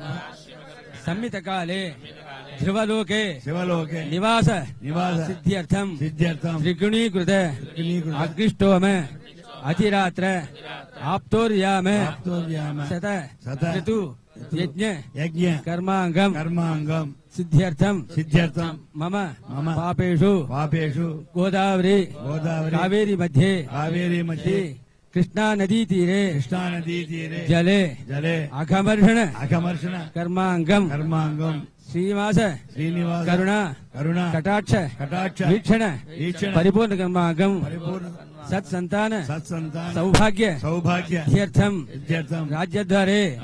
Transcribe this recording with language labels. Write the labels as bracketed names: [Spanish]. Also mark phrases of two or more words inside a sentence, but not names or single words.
[Sanskrit] सम्मितकाले ध्रुवलोके निवास सिद्ध्यर्थं त्रिगुणीकृत अग्निष्टोम अतिरात्र आप्तोर्याम शत ऋतु यज्ञ कर्माङ्गं सिद्ध्यर्थं मम पापेषु गोदावरी कावेरी मध्ये कृष्णा नदी तीरे जले अघमर्षण कर्मांगम श्रीनिवास करुणा कटाक्ष वीक्षण परिपूर्ण कर्मांगम सत्संतान सौभाग्य सिद्ध्यर्थम राज्यद्वारे